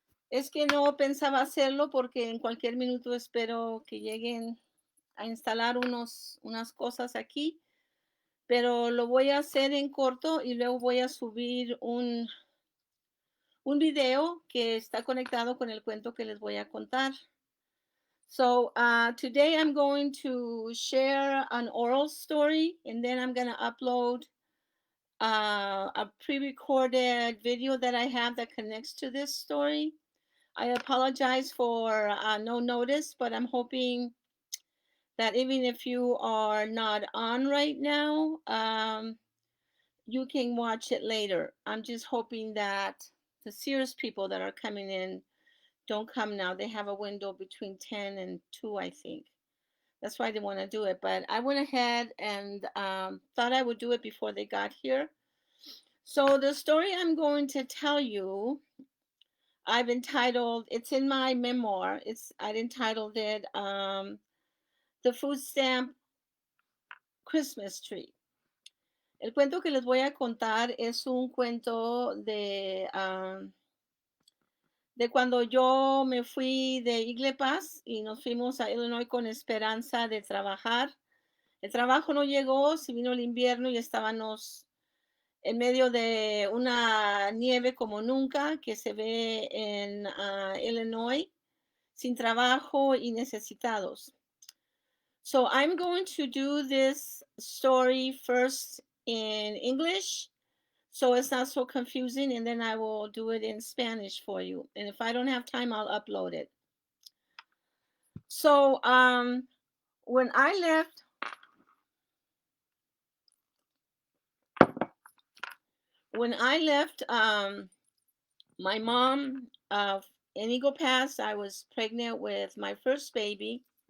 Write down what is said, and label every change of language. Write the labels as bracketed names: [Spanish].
[Spanish] Es que no pensaba hacerlo porque en cualquier minuto espero que lleguen a instalar unas cosas aquí, pero lo voy a hacer en corto y luego voy a subir un video que está conectado con el cuento que les voy a contar. [English] So today I'm going to share an oral story, and then I'm going to upload a pre-recorded video that I have that connects to this story. I apologize for no notice, but I'm hoping that even if you are not on right now, you can watch it later. I'm just hoping that the serious people that are coming in don't come now. They have a window between 10 and 2, I think. That's why I didn't want to do it. But I went ahead and thought I would do it before they got here. So the story I'm going to tell you, I've entitled, it's in my memoir. I've entitled it The Food Stamp Christmas Tree. [Spanish] El cuento que les voy a contar es un cuento de cuando yo me fui de Igle Pass y nos fuimos a Illinois con esperanza de trabajar. El trabajo no llegó, se vino el invierno y estábamos en medio de una nieve como nunca que se ve en Illinois, sin trabajo y necesitados. [English] So I'm going to do this story first in English, so it's not so confusing, and then I will do it in Spanish for you. And if I don't have time, I'll upload it. So when I left my mom in Eagle Pass, I was pregnant with my first baby.